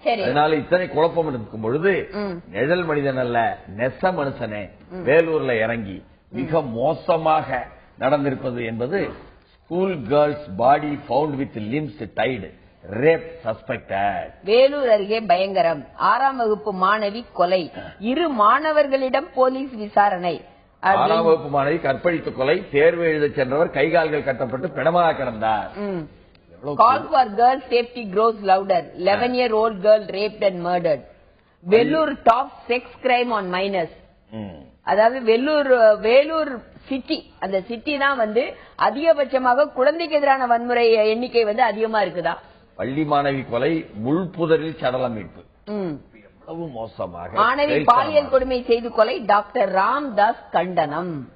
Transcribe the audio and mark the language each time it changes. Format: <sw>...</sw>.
<ta>அதனால இத்தனை குழப்பம் இருக்கும் பொழுது நிழல் மனிதன் அல்ல நெச மனுஷனே வேலூர்ல இறங்கி மிக மோசமாக நடந்திருப்பது என்பது</ta> <en>School girls body found with limbs tied, rape suspected.</en> <ta>Vellore அருகே பயங்கரம், 6ஆம் வகுப்பு மாணவி கொலை, 2 மாணவர்களிடம் போலீஸ் விசாரணை. 6ஆம் வகுப்பு மாணவி கற்பழித்து கொலை, தேர்வு எழுத சென்றவர் கைகால்கள் கட்டப்பட்டு பிணமாக கிடந்தார்.</ta> <en>Call for girl safety grows louder, 11-year-old girl raped and murdered. Vellore top sex crime on minors.</en> <ta>அதாவது வேலூர் சிட்டி, அந்த சிட்டி தான் அதிகபட்சமாக குழந்தைக்கு எதிரான வன்முறை எண்ணிக்கை அதிகமா இருக்குதா. பள்ளி மாணவி கொலை, முள்புதரில் சடலம் மீட்பு, எவ்வளவு மோசமாக. மாணவி பாலியல் கொடுமை செய்து கொலை, டாக்டர் ராம்தாஸ் கண்டனம்.</ta>